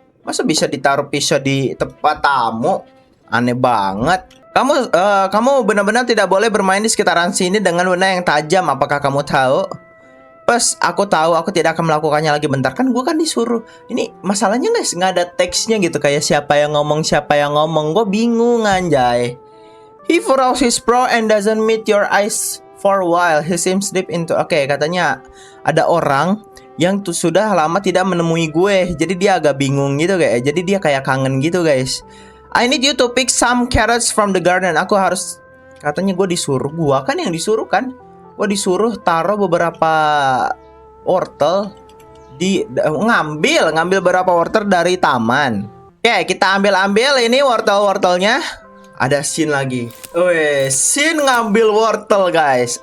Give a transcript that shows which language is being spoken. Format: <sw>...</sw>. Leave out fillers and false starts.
<id>Masa bisa ditaruh pisau di tempat tamu? Aneh banget. Kamu benar-benar tidak boleh bermain di sekitaran sini dengan benda yang tajam. Apakah kamu tahu? Aku tahu, aku tidak akan melakukannya lagi. Bentar, kan gue kan disuruh. Ini masalahnya, guys, nggak ada teksnya gitu. Kayak siapa yang ngomong. Gue bingung, anjay.</id> <en>He furrows his brow and doesn't meet your eyes for a while. He seems deep into...</en> <id>Oke, katanya ada orang yang sudah lama tidak menemui gue. Jadi dia agak bingung gitu, guys. Jadi dia kayak kangen gitu, guys.</id> <en>I need you to pick some carrots from the garden.</en> <id>Aku harus... Katanya gue disuruh. Gue kan yang disuruh, kan? Gue disuruh taruh beberapa wortel ngambil beberapa wortel dari taman. Oke, kita ambil ini wortelnya. Ada scene lagi. Scene ngambil wortel, guys.</id>